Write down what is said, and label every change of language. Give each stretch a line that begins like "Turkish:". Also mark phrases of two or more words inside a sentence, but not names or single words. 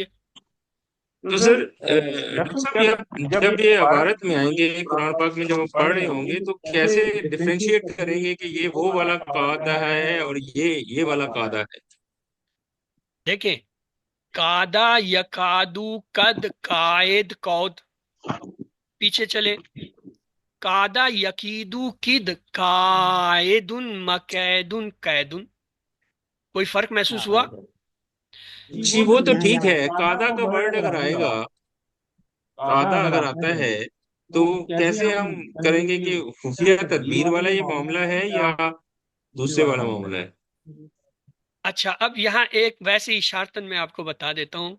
Urdu: تو سر ڈاکٹر صاحب جب یہ عبارت میں آئیں گے قرآن پاک میں جب ہم پڑھ رہے ہوں گے تو کیسے ڈفرینشیٹ کریں گے کہ یہ وہ والا قاعدہ ہے اور یہ والا قاعدہ ہے؟
Arabic: دیکھیں، کادا یکادو قد قائد قود،
Urdu: پیچھے چلے،
Arabic: کادا یقیدو کد قائدن مقیدن قیدن،
Urdu: کوئی فرق محسوس ہوا؟ جی وہ تو ٹھیک ہے، قاعدہ کا ورڈ اگر آئے گا، قاعدہ اگر آتا ہے تو کیسے ہم کریں گے کہ خفیہ تدبیر والا یہ معاملہ ہے یا دوسرے والا معاملہ ہے؟ اچھا، اب یہاں ایک ویسے اشارتن میں آپ کو بتا دیتا ہوں۔